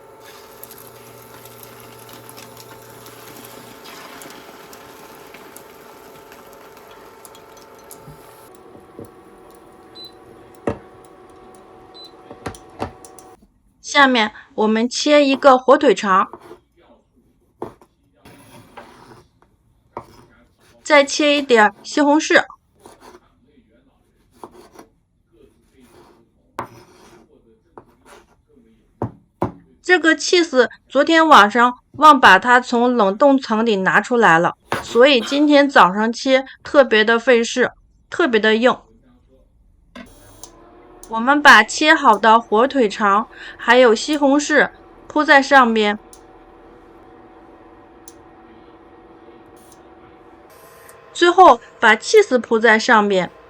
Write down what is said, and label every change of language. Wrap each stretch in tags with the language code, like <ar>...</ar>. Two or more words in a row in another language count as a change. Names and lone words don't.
<zh>下面我們切一個火腿腸，再切一點西紅柿。這個 cheese 昨天晚上忘把它從冷凍層裡拿出來了，所以今天早上切特別的費事，特別的硬。我們把切好的火腿腸還有西紅柿鋪在上面，最後把cheese鋪在上面。</zh>